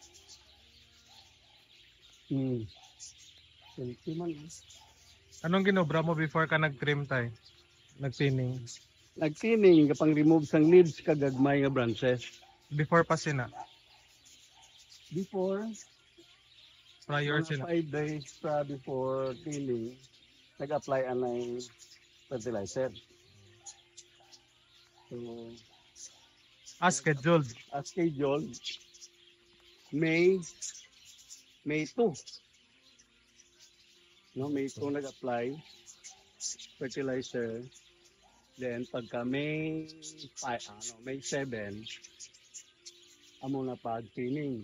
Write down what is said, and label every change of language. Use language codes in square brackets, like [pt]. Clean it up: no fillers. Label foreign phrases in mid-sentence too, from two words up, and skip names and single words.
[hil] Healthy man, eh. Anong ginobra mo before ka nag-trim tayo? Nag-thinning? Nagtining, kapang remove sang leaves, kagagmay nga branches. Before pa sina? [en] Before, Prior [hil] mga sina? [en] 5 days before tilling, nag-apply anay fertilizer. So, As scheduled. as scheduled, May 2. No, May 2 nag-apply fertilizer. [hil] Then pagka May 7, amo na pag-thinning.